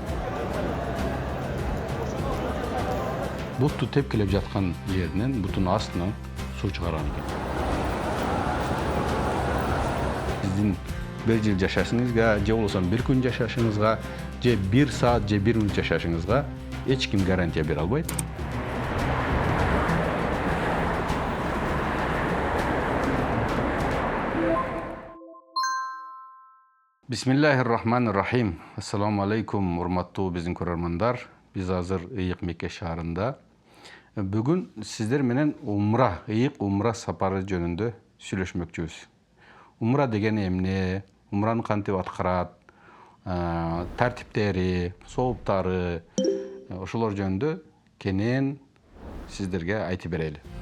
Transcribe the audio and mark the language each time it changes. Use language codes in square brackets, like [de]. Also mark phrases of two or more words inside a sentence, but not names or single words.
[ky] Бутту тепкилеп жаткан жеринен бутун астынан суу чыгарган экен. Сиздин бир жыл жашашыңызга, же болбосо бир күн жашашыңызга, же бир саат, же бир мүнөт жашашыңызга эч ким гарантия бере албайт. [ar] بسم الله الرحمن الرحيم. السلام عليكم, [ky] урматтуу биздин көрөрмандар. Биз азыр Ыйык Мекке шаарында. Бүгүн сиздер менен ыйык умра сапары жөнүндө сүйлөшмөкчүбүз. Умра деген эмне? Умраны кантип аткарат? Тартиптери, сооптары, ошолор жөнүндө кенен сиздерге айтып берели.